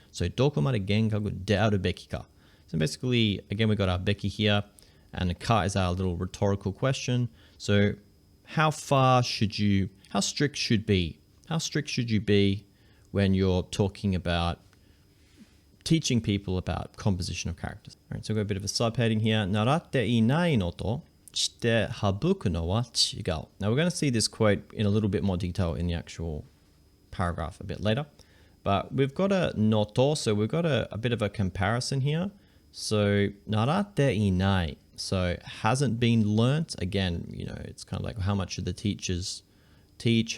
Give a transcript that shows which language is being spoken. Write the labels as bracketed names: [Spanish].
[English] So, [Japanese] dokomade genkaku dearu beki ka. [English] So basically, again, we got our beki here, and the ka is our little rhetorical question. So, how strict should you be when you're talking about teaching people about composition of characters. All right, so we've got a bit of a subheading here. [Japanese] 習っていないのとして省くのは違う. [English] Now we're going to see this quote in a little bit more detail in the actual paragraph a bit later. But we've got a noto, so we've got a bit of a comparison here. So [Japanese] 習っていない. [English] So hasn't been learnt. Again, it's kind of like how much should the teachers teach?